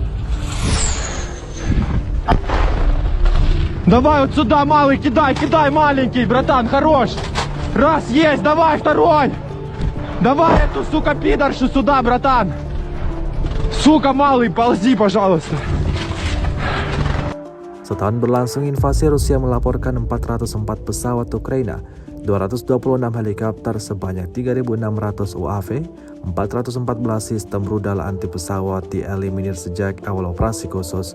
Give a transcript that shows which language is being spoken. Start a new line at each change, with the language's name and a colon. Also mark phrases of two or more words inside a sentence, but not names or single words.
Russian: Давай вот сюда, малый, кидай, маленький, братан, хорош! Раз, есть, давай, второй! Давай эту, сука, пидоршу сюда, братан! Сука, малый, ползи, пожалуйста!
Indonesian: Setahun berlangsung invasi, Rusia melaporkan 404 pesawat Ukraina, 226 helikopter sebanyak 3.600 UAV, 414 sistem rudal anti pesawat dieliminir sejak awal operasi khusus.